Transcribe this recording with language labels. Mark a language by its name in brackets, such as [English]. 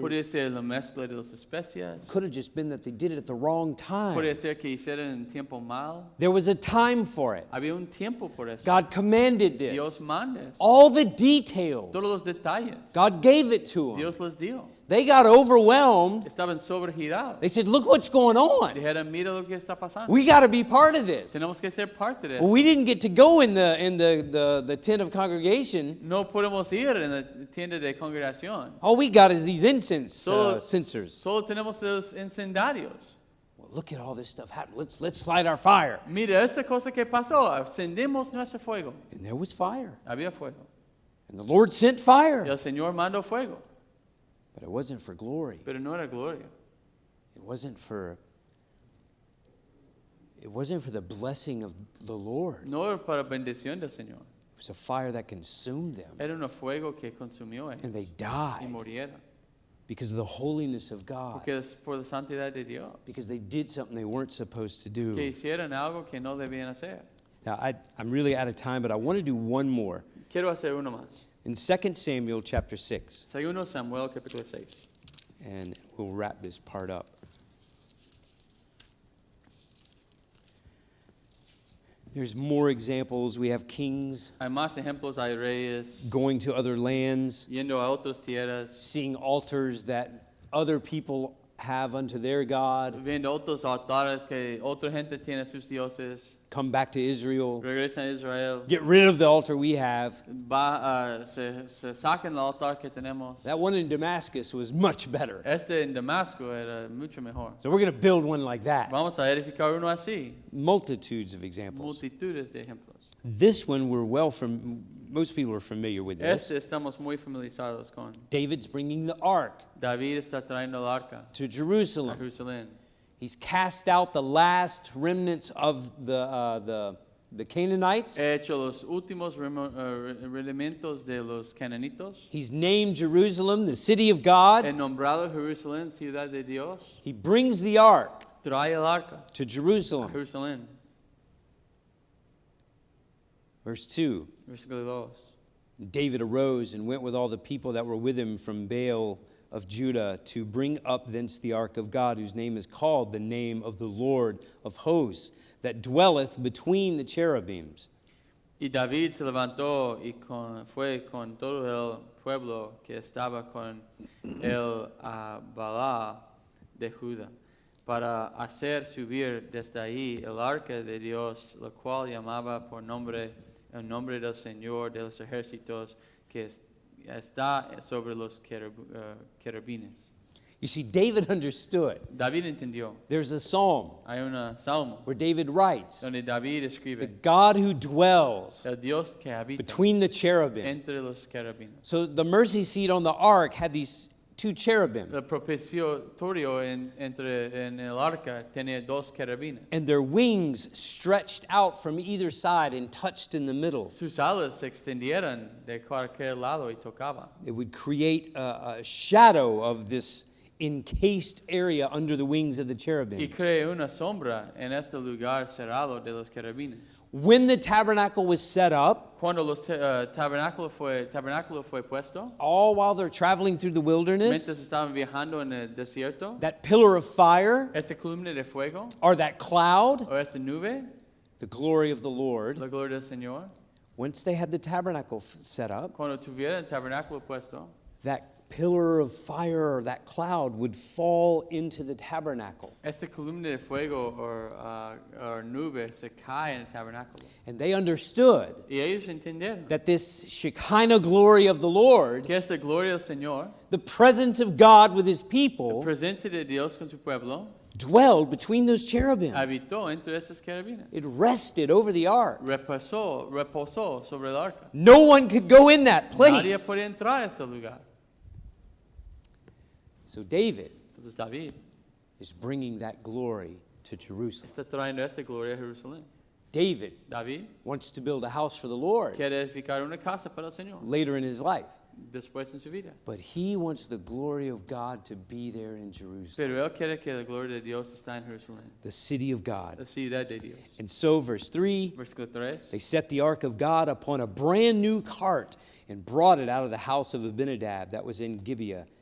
[Spanish] Puede ser la mezcla de las especias. [English] Could have just been that they did it at the wrong time. [Spanish] Puede ser que hicieron en tiempo mal. [English] There was a time for it. [Spanish] Había un tiempo por eso. [English] God commanded this. [Spanish] Dios manda eso. [English] All the details. [Spanish] Todos los detalles. [English] God gave it to them. [Spanish] Dios les dio. [English] They got overwhelmed. [Spanish] Estaban sobregirados. [English] They said, look what's going on. [Spanish] Dijeron, mira lo que está pasando. [English] We got to be part of this. [Spanish] Tenemos que ser parte de [English] Well, [Spanish] eso. [English] we didn't get to go in the tent of congregation. [Spanish] No podemos ir en la tienda de congregación. [English] All we got is these incense [Spanish] Solo [English] censers. [Spanish] solo tenemos los incendarios. [English] Well, look at all this stuff happening. Let's light our fire. [Spanish] Mira esta cosa que pasó. Encendemos nuestro fuego. [English] And there was fire. [Spanish] Había fuego. [English] And the Lord sent [Spanish] Y [English] fire. [Spanish] el Señor mandó fuego. [English] But it wasn't for glory. [Spanish] Pero no era gloria. [English] It wasn't for the blessing of the Lord. [Spanish] No era para bendición del Señor. [English] It was a fire that consumed them. [Spanish] Era un fuego que consumió a [English] And they [Spanish] ellos. Y [English] died [Spanish] murieron. [English] because of the holiness of God. [Spanish] Porque es por la santidad de Dios. [English] Because they did something they weren't supposed to do. [Spanish] Que hicieron algo que no debían hacer. [English] Now, I'm really out of time, but I want to do one more. [Spanish] Quiero hacer uno más. [English] In 2 Samuel chapter 6, [Spanish] Segundo Samuel capítulo 6. [English] and we'll wrap this part up. There's more examples. We have kings [Spanish] Hay más ejemplos, hay reyes [English] going to other lands, [Spanish] yendo a otras tierras, [English] seeing altars that other people have unto their God, [Spanish] viendo otros altares que otra gente tiene sus dioses, [English] come back to Israel, [Spanish] regresan a Israel, [English] get rid of the altar we have. [Spanish] se sacan el altar que tenemos. [English] That one in Damascus was much better. [Spanish] Este en Damasco era mucho mejor. [English] So we're going to build one like that. [Spanish] Vamos a edificar uno así. [English] Multitudes of examples. [Spanish] Multitudes de ejemplos. [English] This one most people are familiar with this. [Spanish] Este estamos muy familiarizados con. [English] David's bringing the ark [Spanish] David está trayendo el arca [English] to [Spanish] a [English] Jerusalem. [Spanish] Jerusalén. [English] He's cast out the last remnants of the Canaanites. [Spanish] Hecho los últimos rudimientos de los cananitos. [English] He's named Jerusalem the city of God. [Spanish] He nombrado Jerusalén ciudad de Dios. [English] He brings the ark [Spanish] Trae el arca [English] to [Spanish] a [English] Jerusalem. [Spanish] Jerusalén. [English] Verse 2. [Spanish] Versículo 2. [English] David arose and went with all the people that were with him from Baal of Judah to bring up thence the ark of God, whose name is called the name of the Lord of hosts, that dwelleth between the cherubims. [Spanish] Y David se levantó y fue con todo el pueblo que estaba con el Baalá de Judá para hacer subir desde ahí el arca de Dios, la cual llamaba por nombre el nombre del Señor de los ejércitos que está sobre los querubines. [English] You see, David understood. [Spanish] David entendió. [English] There's a psalm [Spanish] Hay un salmo [English] where David writes, [Spanish] donde David [English] the [Spanish] escribe, [English] God who dwells [Spanish] el Dios que habita [English] between the cherubim. [Spanish] entre los querubines. [English] So the mercy seat on the ark had these two cherubim, [Spanish] El propiciatorio en el arca tenía dos querubines. [English] and their wings stretched out from either side and touched in the middle. [Spanish] Sus alas se extendieran de cualquier lado y tocaban. [English] It would create a shadow of this encased area under the wings of the [Spanish] Y [English] cherubim. [Spanish] creó una sombra en este lugar cerrado de los querubines. [English] When the tabernacle was set up, [Spanish] Cuando los tabernáculo fue puesto, [English] all while they're traveling through the wilderness, [Spanish] mientras estaban viajando en el desierto, [English] that pillar of fire [Spanish] esta columna de fuego [English] or that cloud, [Spanish] o esta nube, [English] the glory of the Lord, [Spanish] la gloria del Señor, [English] once they had the tabernacle set up, [Spanish] cuando tuviera el tabernáculo puesto, [English] that pillar of fire or that cloud would fall into the tabernacle. [Spanish] esta columna de fuego o nube se cae en el tabernáculo. [English] And they understood [Spanish] Y ellos entendieron [English] that this Shekinah glory of the Lord, [Spanish] que esta gloria del Señor, [English] the presence of God with his [Spanish] la [English] people, [Spanish] presencia de Dios con su pueblo, [English] dwelled between those cherubim. [Spanish] habitó entre esos querubines. [English] It rested over the ark. [Spanish] Reposó sobre el arca. [English] No one could go in that [Spanish] Nadie [English] place. [Spanish] podía entrar a ese lugar. [English] So David [Spanish] Entonces David [English] is bringing that glory to Jerusalem. [Spanish] está trayendo esta gloria a Jerusalén. [English] David [Spanish] David [English] wants to build a house for the Lord [Spanish] quiere edificar una casa para el Señor [English] later in his life. [Spanish] después en su vida. [English] But he wants the glory of God to be there in Jerusalem, [Spanish] Pero él quiere que la gloria de Dios está en Jerusalén, [English] the city of God. [Spanish] la ciudad de Dios. [English] And so, verse 3, [Spanish] Versículo 3. [English] they set the ark of God upon a brand new cart and brought it out of the house of Abinadab that was in Gibeah.